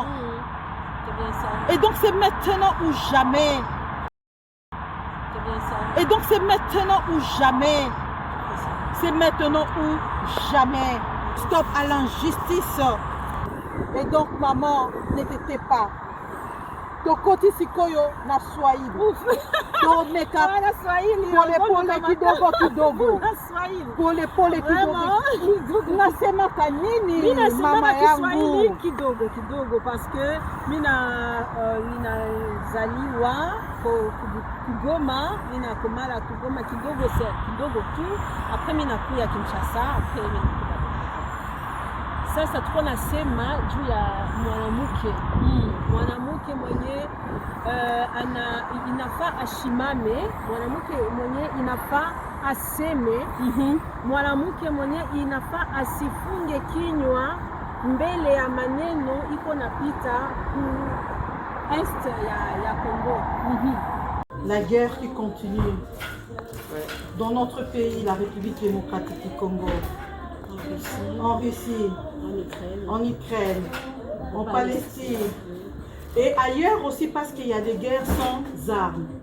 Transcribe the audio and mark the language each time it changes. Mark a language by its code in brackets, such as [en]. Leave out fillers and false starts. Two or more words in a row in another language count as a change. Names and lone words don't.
[fr] C'est bien ça. Et donc c'est maintenant ou jamais. C'est bien ça. Et donc c'est maintenant ou jamais. C'est maintenant ou jamais. Stop à l'injustice. Et donc maman, ne t'étais pas. [ln] Tokoti sikoyo na Swahili. Tomeka Na Swahili. [sw] pole kidogo. [ln] Na Swahili. [sw] Pole kidogo. Unasemaka nini mama yangu? Kidogo [fr] parce que [sw] mina zaliwa Kigoma, mina komala Kigoma kidogo tu. Après mina kuya Kinshasa, après mina sasa tuko nasema juu ya mwanamke mwenye inafaa ashimame, mwanamke mwenye inafaa aseme, mwanamke mwenye inafaa asifunge kinywa mbele ya maneno iko napita ku est ya Congo. [fr] La guerre qui continue dans notre pays, la République démocratique du Congo, en Russie, en Ukraine, en Palestine et ailleurs aussi parce qu'il y a des guerres sans armes.